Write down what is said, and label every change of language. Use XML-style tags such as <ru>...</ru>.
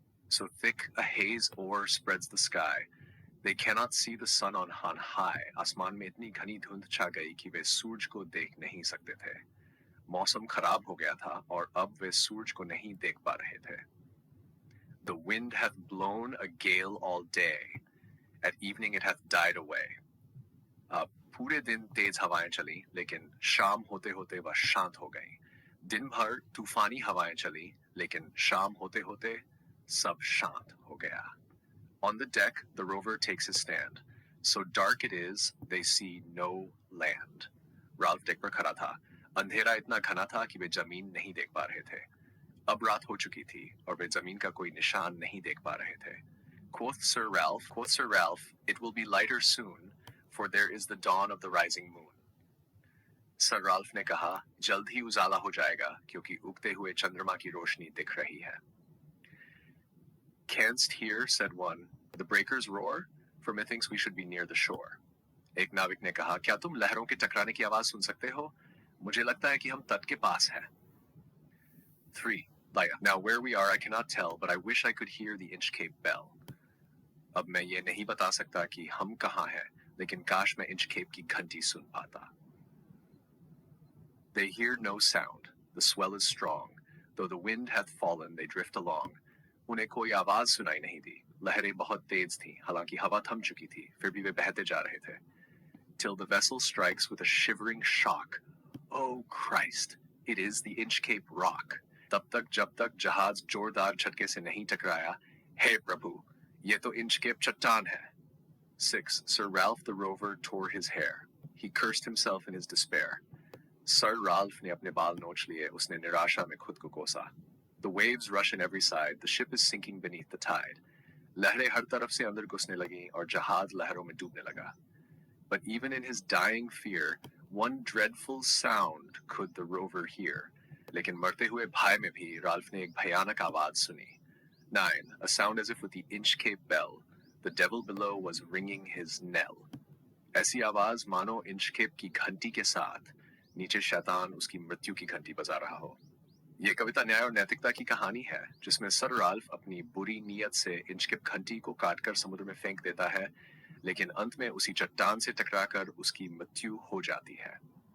<en>So thick a haze o'erspreads the sky, they cannot see the sun on high.</en> <hi>आसमान में इतनी घनी धुंध छा गई कि वे सूरज को देख नहीं सकते थे। मौसम खराब हो गया था और अब वे सूरज को नहीं देख पा रहे थे।</hi> <en>The wind hath blown a gale all day. At evening it hath died away.</en> <hi>पूरे दिन तेज हवाएं चली, लेकिन शाम होते होते वह शांत हो गई। दिन भर तूफानी हवाएं चली, लेकिन शाम होते होते सब शांत हो गया।</hi> <en>On the deck, the rover takes his stand. So dark it is, they see no land.</en> <hi>Ralph deck पर खड़ा था। अंधेरा इतना घना था कि वे जमीन नहीं देख पा रहे थे। अब रात हो चुकी थी और वे जमीन का कोई निशान नहीं देख पा रहे थे।</hi> <en>Quoth Sir Ralph, "It will be lighter soon, for there is the dawn of the rising moon."</en> <hi>Sir Ralph ने कहा, जल्द ही उजाला हो जाएगा क्योंकि उगते हुए चंद्रमा की रोशनी दिख रही है।</hi> <en>Canst hear, said one, the breakers roar? For methinks we should be near the shore.</en> <hi>एक नाविक ने कहा, क्या तुम लहरों के टकराने की आवाज सुन सकते हो? मुझे लगता है कि हम तट के पास हैं।</hi> <en>3. Now where we are I cannot tell, but I wish I could hear the Inchcape bell.</en> <hi>अब मैं ये नहीं बता सकता कि हम कहाँ हैं, लेकिन काश मैं इंचकेप की घंटी सुन पाता।</hi> <en>They hear no sound. The swell is strong. Though the wind hath fallen, they drift along.</en> <hi>उन्हें कोई आवाज सुनाई नहीं दी। लहरें बहुत तेज थीं, हालांकि हवा थम चुकी थी, फिर भी वे बहते जा रहे थे।</hi> <en>Till the vessel strikes with a shivering shock. Oh Christ! It is the Inchcape Rock.</en> <hi>तब तक जब तक जहाज जोरदार झटके से नहीं टकराया, हे प्रभु, ये तो इंचकेप चट्टान है।</hi> <en>6. Sir Ralph the Rover tore his hair. He cursed himself in his despair.</en> <hi>Sir Ralph ने अपने बाल नोच लिए, उसने निराशा में खुद को कोसा।</hi> <en>The waves rush on every side. The ship is sinking beneath the tide.</en> <hi>लहरें हर तरफ से अंदर घुसने लगीं और जहाज लहरों में डूबने लगा।</hi> <en>But even in his dying fear, one dreadful sound could the rover hear.</en> <hi>लेकिन मरते हुए भय में भी राल्फ ने एक भयानक आवाज सुनी।</hi> <en>9. A sound as if with the Inchcape bell. The devil below was ringing his knell.</en> <hi>ऐसी आवाज मानो इंचकेप की घंटी के साथ नीचे शैतान उसकी मृत्यु की घंटी बजा रहा हो। ये कविता न्याय और नैतिकता की कहानी है, जिसमें सर राल्फ अपनी बुरी नीयत से इंचकेप घंटी को काटकर समुद्र में फेंक देता है, लेकिन अंत में उसी चट्टान से टकराकर उसकी मृत्यु हो जाती है।</hi>